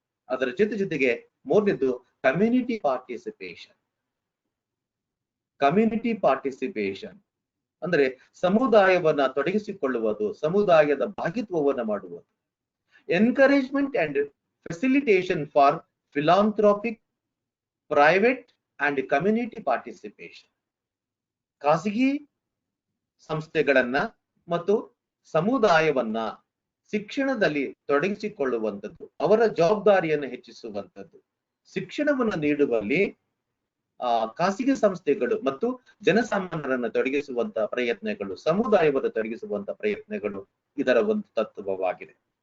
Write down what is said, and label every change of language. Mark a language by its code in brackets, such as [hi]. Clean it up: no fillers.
[kn] ಅದರ ಜೊತೆಗೆ ಮೂರನೇದು ಕಮ್ಯುನಿಟಿ ಪಾರ್ಟಿಸಿಪೇಷನ್. ಕಮ್ಯುನಿಟಿ ಪಾರ್ಟಿಸಿಪೇಷನ್ ಅಂದ್ರೆ ಸಮುದಾಯವನ್ನ ತೊಡಗಿಸಿಕೊಳ್ಳುವುದು, ಸಮುದಾಯದ ಭಾಗಿತ್ವವನ್ನ ಮಾಡುವುದು. [en] Encouragement and facilitation for philanthropic, private and community participation. [kn] ಖಾಸಗಿ ಸಂಸ್ಥೆಗಳನ್ನ ಮತ್ತು ಸಮುದಾಯವನ್ನ ಶಿಕ್ಷಣದಲ್ಲಿ ತೊಡಗಿಸಿಕೊಳ್ಳುವಂಥದ್ದು, ಅವರ ಜವಾಬ್ದಾರಿಯನ್ನು ಹೆಚ್ಚಿಸುವಂಥದ್ದು. ಶಿಕ್ಷಣವನ್ನು ನೀಡುವಲ್ಲಿ ಖಾಸಗಿ ಸಂಸ್ಥೆಗಳು ಮತ್ತು ಜನಸಾಮಾನ್ಯರನ್ನು ತೊಡಗಿಸುವಂತ ಪ್ರಯತ್ನಗಳು, ಸಮುದಾಯವನ್ನು ತೊಡಗಿಸುವಂತ ಪ್ರಯತ್ನಗಳು ಇದರ ಒಂದು ತತ್ವವಾಗಿದೆ.